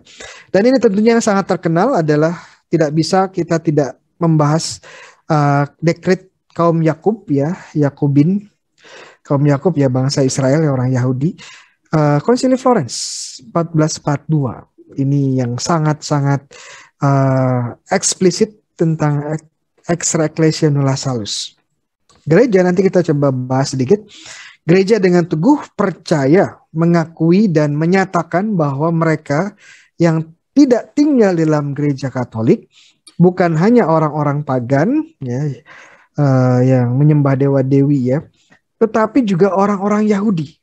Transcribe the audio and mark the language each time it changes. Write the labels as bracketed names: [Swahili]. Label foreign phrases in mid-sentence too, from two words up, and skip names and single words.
[Indonesian] Dan ini tentunya yang sangat terkenal adalah tidak bisa kita tidak membahas dekret kaum Yakub ya, Yakubin, kaum Yakub ya, bangsa Israel ya, orang Yahudi. Konsili Florence 1442 ini yang sangat-sangat eksplisit tentang [Latin] extra ecclesia nulla salus. [Indonesian] Gereja nanti kita coba bahas sedikit. Gereja dengan teguh percaya, mengakui dan menyatakan bahwa mereka yang tidak tinggal dalam gereja Katolik bukan hanya orang-orang pagan ya, yang menyembah dewa-dewi ya, tetapi juga orang-orang Yahudi.